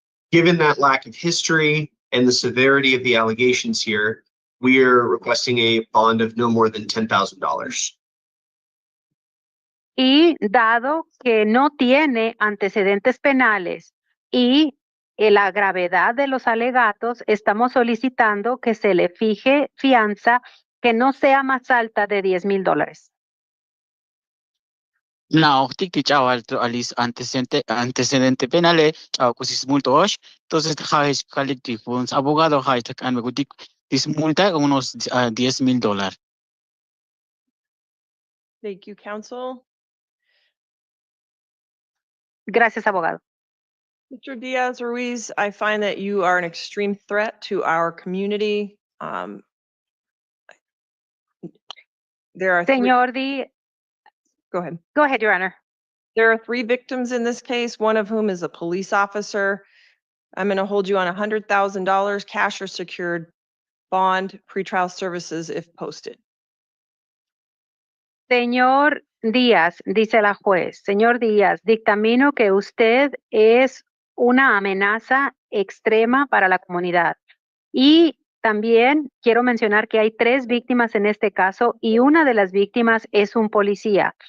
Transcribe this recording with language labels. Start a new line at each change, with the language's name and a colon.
English: Given that lack of history and the severity of the allegations here, we are requesting a bond of no more than $10,000.
Spanish: Y dado que no tiene antecedentes penales y la gravedad de los alegatos, estamos solicitando que se le fije fianza que no sea más alta de $10,000. Now ti chawas alis antecedente penale chawas kusi multo osh entonces haj kalik ti funs abogado haj kan me gutik dis multa unos $10,000.
English: Thank you, counsel.
Spanish: Gracias, abogado.
English: Mr. Diaz-Ruiz, I find that you are an extreme threat to our community. There are
Spanish: Señor Díaz.
English: Go ahead. Go ahead, Your Honor. There are 3 victims in this case, one of whom is a police officer. I'm going to hold you on $100,000 cash or secured bond pretrial services if posted.
Spanish: Señor Díaz, dice la juez, señor Díaz, dictamino que usted es una amenaza extrema para la comunidad. Y también quiero mencionar que hay 3 víctimas en este caso y una de las víctimas es un policía.